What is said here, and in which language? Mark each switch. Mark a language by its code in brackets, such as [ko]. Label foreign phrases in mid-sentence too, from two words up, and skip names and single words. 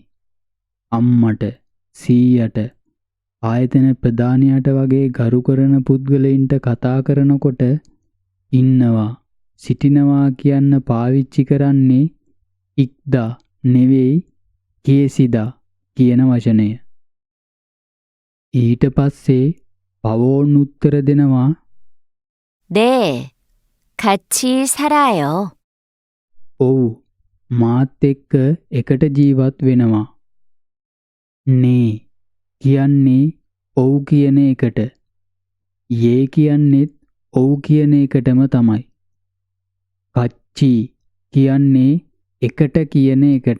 [si] අම්මට සීයට ආයතන ප්‍රධානියට වගේ ගරු කරන පුද්ගලයින්ට කතා කරනකොට ඉන්නවා සිටිනවා කියන්න පාවිච්චි කරන්නේ ඉක්දා නෙවෙයි කියසිදා කියන වචනය. ඊට පස්සේ පවෝන් උත්තර දෙනවා [ko] 네, 같이 살아요. [si] ඔව් මාත් එක්ක එකට ජීවත් වෙනවා. නේ කියන්නේ ඔව් කියන එකට. යේ කියන්නේත් ඔව් කියන එකටම තමයි. කච්චි කියන්නේ එකට කියන එකට.